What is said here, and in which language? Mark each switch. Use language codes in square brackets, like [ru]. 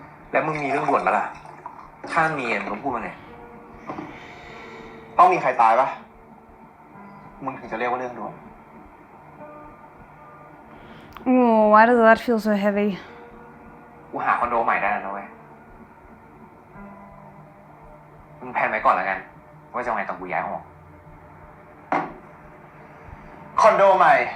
[th] แล้วมึงมีเรื่องด่วนปะล่ะถ้ามีมึงก็พูดมาเลย ต้องมีใครตายปะมึงถึงจะเรียกว่าเรื่องด่วน [en] Oh, why does that feel so heavy? [th] กูหาคอนโดใหม่ได้แล้วนะเว้ยมึงแพลนไว้ก่อนแล้วกันว่าจะเอาไงตอนกูย้ายห้องคอนโดใหม่